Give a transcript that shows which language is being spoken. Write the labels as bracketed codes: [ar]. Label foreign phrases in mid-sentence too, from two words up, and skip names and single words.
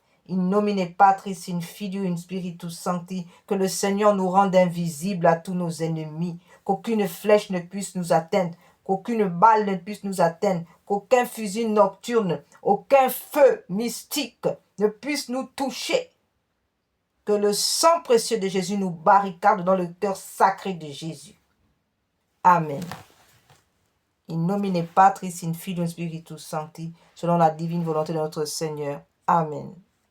[la] In nomine Patris, in Filio, in Spiritus Sancti, [fr] que le Seigneur nous rende invisibles à tous nos ennemis, qu'aucune flèche ne puisse nous atteindre, qu'aucune balle ne puisse nous atteindre, qu'aucun fusil nocturne, aucun feu mystique ne puisse nous toucher. Que le sang précieux de Jésus nous barricade dans le cœur sacré de Jésus. [la] Amen. In nomine Patris, in Filio, in Spiritus Sancti, [fr] selon la divine volonté de notre Seigneur. Amen.